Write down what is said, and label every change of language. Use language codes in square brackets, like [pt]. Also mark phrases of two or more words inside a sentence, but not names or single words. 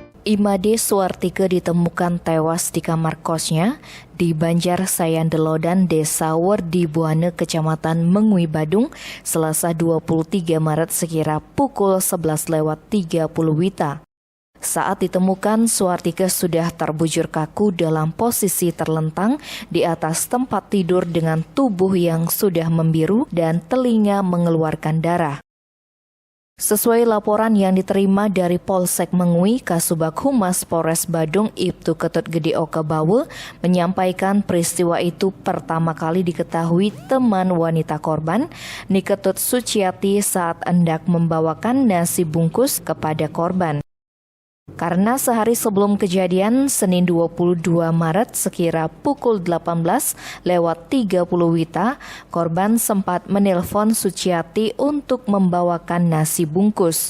[id] Imade Suartike ditemukan tewas di kamar kosnya di Banjar Sayandelodan, Desa Werdi Buane, Kecamatan Mengui, Badung, Selasa 23 Maret sekira pukul 11.30 WITA. Saat ditemukan, Suartike sudah terbujur kaku dalam posisi terlentang di atas tempat tidur dengan tubuh yang sudah membiru dan telinga mengeluarkan darah. Sesuai laporan yang diterima dari Polsek Mengui, Kasubag Humas Polres Badung Ibtu Ketut Gede Oka Bawe menyampaikan peristiwa itu pertama kali diketahui teman wanita korban, Niketut Suciati, saat hendak membawakan nasi bungkus kepada korban. Karena sehari sebelum kejadian, Senin 22 Maret sekira pukul 18.30 WITA, korban sempat menelpon Suciati untuk membawakan nasi bungkus.